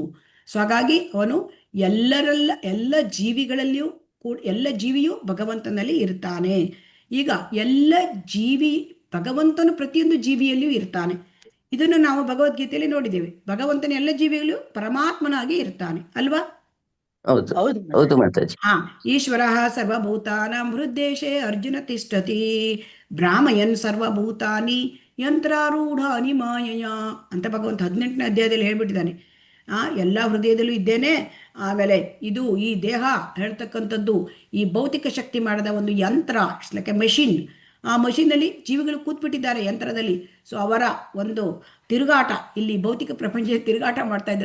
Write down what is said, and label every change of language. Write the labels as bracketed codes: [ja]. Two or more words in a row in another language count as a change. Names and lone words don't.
[kn] ಸೊ ಹಾಗಾಗಿ ಅವನು ಎಲ್ಲ ಜೀವಿಯೂ ಭಗವಂತನಲ್ಲಿ ಇರ್ತಾನೆ. ಈಗ ಭಗವಂತನು ಪ್ರತಿಯೊಂದು ಜೀವಿಯಲ್ಲಿಯೂ ಇರ್ತಾನೆ. ಇದನ್ನು ನಾವು ಭಗವದ್ಗೀತೆಯಲ್ಲಿ ನೋಡಿದ್ದೇವೆ. ಭಗವಂತನ ಎಲ್ಲ ಜೀವಿಗಳು ಪರಮಾತ್ಮನಾಗಿ ಇರ್ತಾನೆ ಅಲ್ವಾ? ಹೌದು ಹೌದು ಹೌದು ಮಾತಾಜಿ. ಮಾತಾಜಿ. [sa] ಹಾ, ಈಶ್ವರಃ ಸರ್ವಭೂತಾನಾಂ ಹೃದ್ದೇಶೇ ಅರ್ಜುನ ತಿಷ್ಠತಿ ಭ್ರಾಮಯನ್ ಸರ್ವಭೂತಾನಿ ಯಂತ್ರಾರೂಢಾನಿ ಮಾಯಯ [kn] ಅಂತ ಭಗವಂತ 18ನೇ ಅಧ್ಯಾಯದಲ್ಲಿ ಹೇಳ್ಬಿಟ್ಟಿದ್ದಾನೆ. ಎಲ್ಲ ಹೃದಯದಲ್ಲೂ ಇದ್ದೇನೆ. ಆಮೇಲೆ ಇದು ಈ ದೇಹ ಹೇಳ್ತಕ್ಕಂಥದ್ದು ಈ ಭೌತಿಕ ಶಕ್ತಿ ಮಾಡಿದ ಒಂದು ಯಂತ್ರ, [en] It's like a machine. [kn] ಆ ಮಷೀನಲ್ಲಿ ಜೀವಿಗಳು ಕೂತ್ಬಿಟ್ಟಿದ್ದಾರೆ ಯಂತ್ರದಲ್ಲಿ. ಸೊ ಅವರ ಒಂದು ತಿರುಗಾಟ, ಇಲ್ಲಿ ಭೌತಿಕ ಪ್ರಪಂಚದ ತಿರುಗಾಟ ಮಾಡ್ತಾ ಇದ್ದಾರೆ.